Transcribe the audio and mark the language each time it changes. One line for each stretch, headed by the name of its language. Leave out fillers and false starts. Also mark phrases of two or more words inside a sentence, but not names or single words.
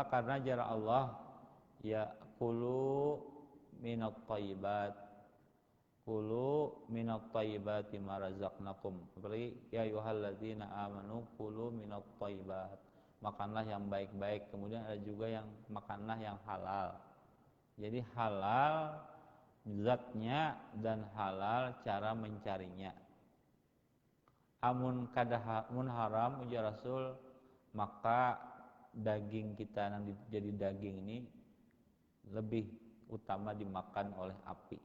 Indonesian: Karena jarak Allah
Arabic: يا كلوا من الطيبات، كلوا من طيبات ما رزقناكم. Seperti يا أيها الذين آمنوا كلوا من الطيبات.
Indonesian: Makanlah yang baik-baik. Kemudian ada juga yang makanlah yang halal. Jadi halal zatnya dan halal cara mencarinya. Amun haram ujar Rasul, maka daging kita yang jadi daging ini lebih utama dimakan oleh api.